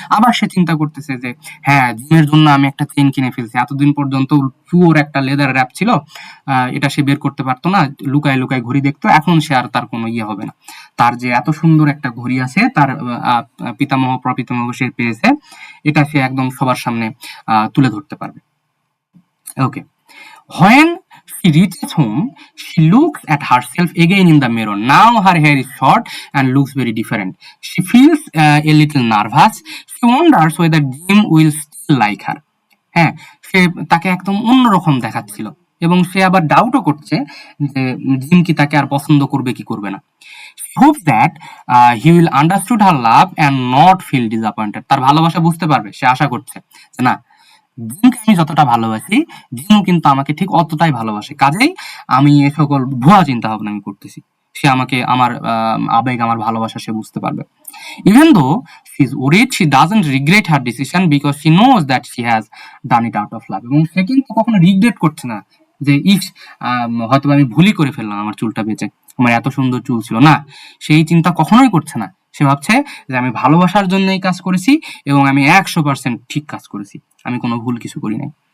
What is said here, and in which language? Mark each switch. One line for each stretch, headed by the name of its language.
Bangla: আবার সে চিন্তা করতেছে যে হ্যাঁ, জিমের জন্য আমি একটা চেন কিনে ফেলছি, এতদিন পর্যন্ত পুরো একটা লেদার র্যাপ ছিল, এটা সে বের করতে পারতো না, লুকায় লুকায় ঘড়ি দেখতো, এখন সে আর তার কোনো ইয়ে হবে না। তার যে এত সুন্দর একটা ঘড়ি আছে, তার পিতামহ প্রপিতামহ সে পেয়েছে, এটা সে একদম সবার সামনে তুলে ধরতে পারবে।
English: Okay, when she reaches home, she looks at herself again in the mirror. Now her hair is short and looks very different. She feels a little nervous. She wonders whether Jim will still like her.
Bangla: হ্যাঁ, সে তাকে একদম অন্যরকম দেখাচ্ছিল এবং সে আবার ডাউটও করছে যে gym কি তাকে আর পছন্দ করবে কি করবে না।
English: She hopes that he will understood her love and not feel disappointed.
Bangla: তার ভালোবাসা বুঝতে পারবে, সে আশা করছে যে না, জিমকে আমি যতটা ভালোবাসি, জিমও কিন্তু আমাকে ঠিক অতটাই ভালোবাসে, কাজেই আমি এ সকল ভুয়া চিন্তা ভাবনা আমি করতেছি। সে আমাকে আমার আবেগ, আমার ভালোবাসা সে বুঝতে পারবে।
English: Even though she is worried, she doesn't regret her decision because she knows that she has done it out of love.
Bangla: এবং সে কিন্তু কখনো রিগ্রেট করছে না যে হয়তো আমি ভুলই করে ফেললাম আমার চুলটা বেঁচে, আমার এত সুন্দর চুল ছিল না, সেই চিন্তা কখনোই করছে না। সে ভাবছে যে আমি ভালোবাসার জন্য এই কাজ করেছি এবং আমি 100% ঠিক কাজ করেছি, আমি কোনো ভুল কিছু করি নাই।